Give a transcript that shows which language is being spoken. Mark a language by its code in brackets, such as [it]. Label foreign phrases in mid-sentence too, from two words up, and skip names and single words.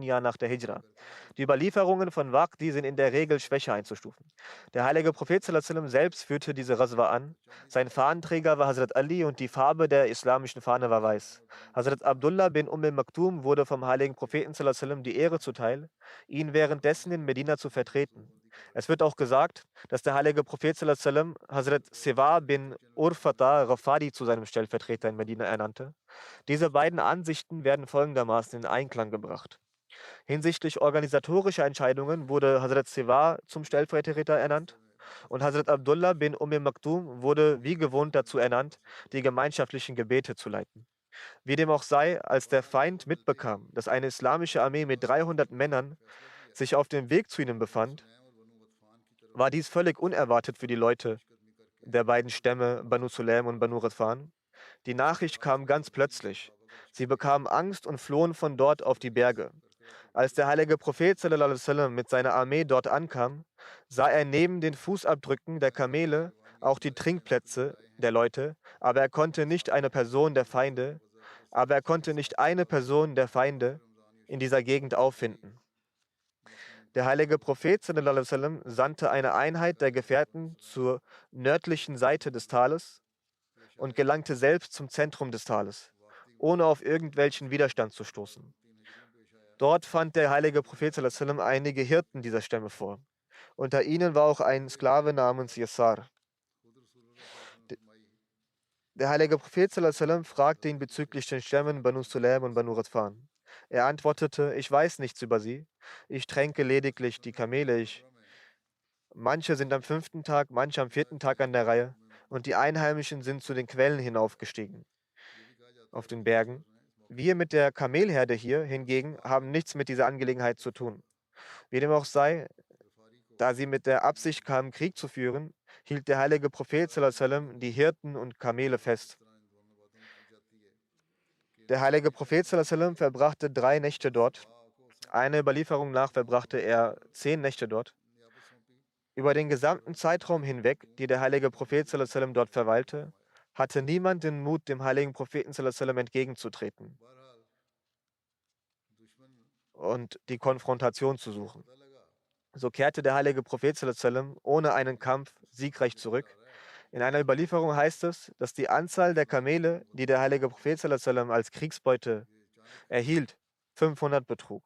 [de] Jahr nach der Hijra. Die Überlieferungen von Waqdi sind in der Regel schwächer einzustufen. Der heilige Prophet [ar] صلى الله عليه وسلم [de] selbst führte diese Ghazwa an. Sein Fahnenträger war Hazrat Ali und die Farbe der islamischen Fahne war weiß. Hazrat Abdullah bin Maktum wurde vom heiligen Propheten [ar] صلى الله عليه وسلم [de] die Ehre zuteil, ihn währenddessen in Medina zu vertreten. Es wird auch gesagt, dass der heilige Prophet [ar] صلى الله عليه وسلم [de] Hazrat Siwa bin Urfata Rafadi zu seinem Stellvertreter in Medina ernannte. Diese beiden Ansichten werden folgendermaßen in Einklang gebracht. Hinsichtlich organisatorischer Entscheidungen wurde Hazrat Siwa zum Stellvertreter ernannt und Hazrat Abdullah bin Maktum wurde wie gewohnt dazu ernannt, die gemeinschaftlichen Gebete zu leiten. Wie dem auch sei, als der Feind mitbekam, dass eine islamische Armee mit 300 Männern sich auf dem Weg zu ihnen befand, war dies völlig unerwartet für die Leute der beiden Stämme Banu Sulaim und Banu Ghatfan. Die Nachricht kam ganz plötzlich. Sie bekamen Angst und flohen von dort auf die Berge. Als der heilige Prophet [ar] صلى الله عليه وسلم [de] mit seiner Armee dort ankam, sah er neben den Fußabdrücken der Kamele auch die Trinkplätze der Leute, aber er konnte nicht eine Person der Feinde in dieser Gegend auffinden. Der heilige Prophet [ar] صلى الله عليه وسلم [de] sandte eine Einheit der Gefährten zur nördlichen Seite des Tales und gelangte selbst zum Zentrum des Tales, ohne auf irgendwelchen Widerstand zu stoßen. Dort fand der heilige Prophet [ar] صلى الله عليه وسلم [de] einige Hirten dieser Stämme vor. Unter ihnen war auch ein Sklave namens Yassar. Der heilige Prophet [ar] صلى الله عليه وسلم [de] fragte ihn bezüglich den Stämmen Banu Sulaim und Banu Ghatfan. Er antwortete, ich weiß nichts über sie. Ich tränke lediglich die Kamele. Manche sind am 5. Tag, manche am 4. Tag an der Reihe. Und die Einheimischen sind zu den Quellen hinaufgestiegen, auf den Bergen. Wir mit der Kamelherde hier hingegen haben nichts mit dieser Angelegenheit zu tun. Wie dem auch sei, da sie mit der Absicht kamen, Krieg zu führen, hielt der heilige Prophet [ar] صلى الله عليه وسلم [de] die Hirten und Kamele fest. Der heilige Prophet [ar] صلى الله عليه وسلم [de] verbrachte 3 Nächte dort. Einer Überlieferung nach verbrachte er 10 Nächte dort. Über den gesamten Zeitraum hinweg, die der heilige Prophet [ar] صلى الله عليه وسلم [de] dort verweilte, hatte niemand den Mut, dem heiligen Propheten [ar] صلى الله عليه وسلم [de] entgegenzutreten. und die Konfrontation zu suchen. So kehrte der heilige Prophet sallam ohne einen Kampf siegreich zurück. In einer Überlieferung heißt es, dass die Anzahl der Kamele, die der heilige Prophet sallam als Kriegsbeute erhielt, 500 betrug.